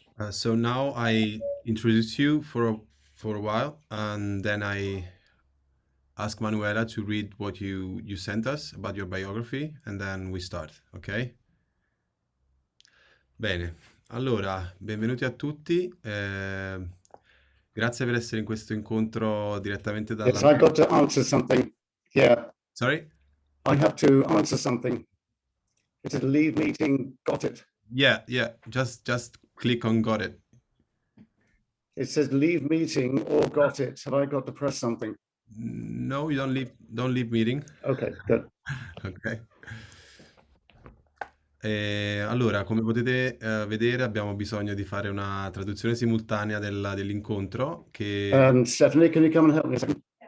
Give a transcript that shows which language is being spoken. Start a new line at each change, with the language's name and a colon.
English: So now I introduce you for a while, and then I ask Manuela to read what you sent us about your biography, and then we start, ok?
Italian: Bene, allora, benvenuti a tutti. Grazie per essere in questo incontro direttamente dalla...
English: Yes, I've got to answer something here. Sorry? I have to answer something. It is a leave meeting, got it. Yeah, just click on got it. It says leave meeting or got it. Have I got to press something? No, you don't leave meeting. Okay, good. Ok.
Italian: Allora, come potete vedere, abbiamo bisogno di fare una traduzione simultanea dell'incontro
English: Stephanie, can you come and help me a second?